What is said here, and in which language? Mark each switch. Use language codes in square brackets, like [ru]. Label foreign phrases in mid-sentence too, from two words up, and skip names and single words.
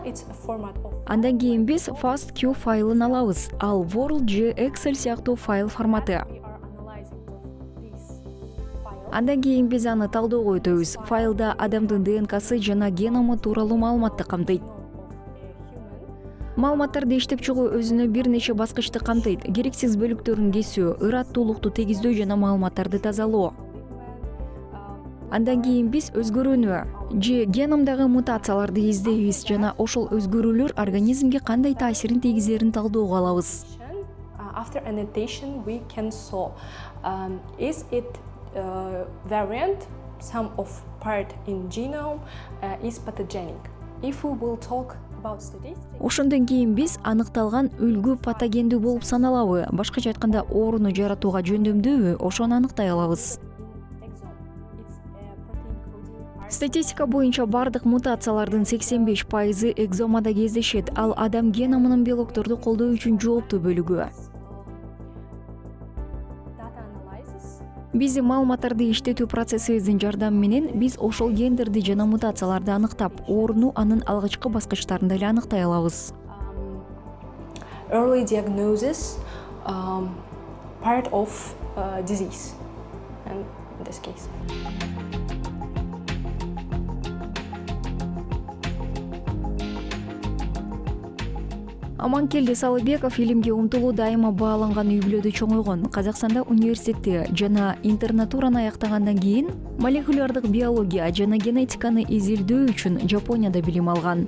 [en] It's a format of. [ky] Андан кийин биз FastQ файлын алабыз. Ал WorldG Excel сыяктуу файл форматы. [en] We are analyzing this file. [ky] Андан кийин биз аны талдөөгө өтөбүз. Файлда адамдын ДНКсы жана геному тууралуу маалыматты камтыйт. Маалыматтарды иштеп чыгуу өзүнө бир нече баскычты камтыйт. Керексиз бөлүктөрүн кесүү, ыраттуулукту тегиздөө жана маалыматтарды тазалоо. Андан кийин биз өзгөрүүнү же геномдагы мутацияларды издейбиз жана ошол өзгөрүүлөр организмге кандай таасирин тийгизерин талдөөгө алабыз. [en] After annotation, we can saw is it variant, some of part in genome is pathogenic. If we will talk about statistics. [ky] Ошондон кийин биз аныкталган үлгү патогендүү болуп саналабы, башкача айтканда ооруну жаратууга жөндөмдүүбү, ошону аныктай алабыз. Статистика боюнча бардык мутациялардын 85% экзомада кездешет, ал адам геномунун белокторду колдоо үчүн жооптуу бөлүгү. [en] Data analysis. [ky] Биздин маалыматтарды иштетүү процессибиздин жардамы менен биз ошол гендерди жана мутацияларды аныктап, ооруну анын алгачкы баскычтарында эле аныктай алабыз. [en] Early diagnosis, part of disease, and in this case. [ky] Аманкелди Салыбеков илимге умтулуу дайыма бааланган үй-бүлөдө чоңойгон. Казакстанда университетти жана интернатураны аяктагандан кийин молекулярдык биология жана генетиканы изилдөө үчүн Жапонияда билим алган.